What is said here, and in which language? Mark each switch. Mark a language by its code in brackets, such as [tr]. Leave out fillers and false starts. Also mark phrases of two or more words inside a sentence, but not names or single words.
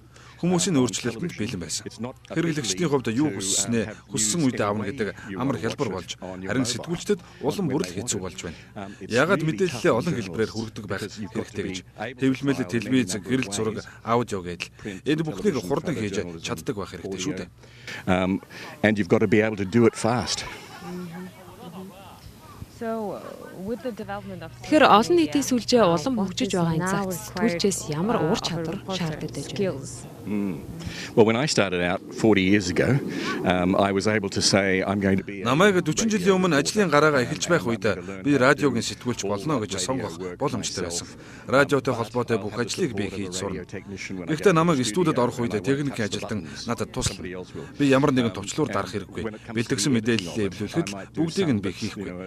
[mn] Хүмүүсийн өөрчлөлтөнд бэлэн байсан. Хэрэглэгчдийн хувьд юу хүссэнээ хүссэн үедээ авна гэдэг амар хялбар болж, харин сэтгүүлчдэд улам бүрэл хэцүү болж байна. Яагаад мэдээлэлээ олон хэлбэрээр хүргэдэг байх хэрэгтэй гэж. Хэвлэмэл телевиз, гэрэл зураг, аудио гэдэл энэ бүхнийг хурдан хийж чаддаг байх хэрэгтэй шүү дээ. [en] And you've got to be able to do it fast. [mn] Тэгэхээр олон нийтийн сүлжээ улам хөгжиж байгаа энэ цагт сэтгүүлчээс ямар уур чадвар шаарддаг вэ? [en] Well, when I started out 40 years ago, I was able to say I'm going to be. [mn] Намайг 40 жилийн өмнө ажлын гараагаа эхэлж байх үед би радиогийн сэтгүүлч болно гэж сонгох боломжтой байсан. Радиотой холбоотой бүх ажлыг би хийж сурна. Гэхдээ намайг студид орох үед техникийн ажилтан надад туслана. Би ямар нэгэн товчлуур дарах хэрэггүй. Бэлтгэсэн мэдээлэлээ эвлүүлэхэд бүгдийг нь би хийхгүй.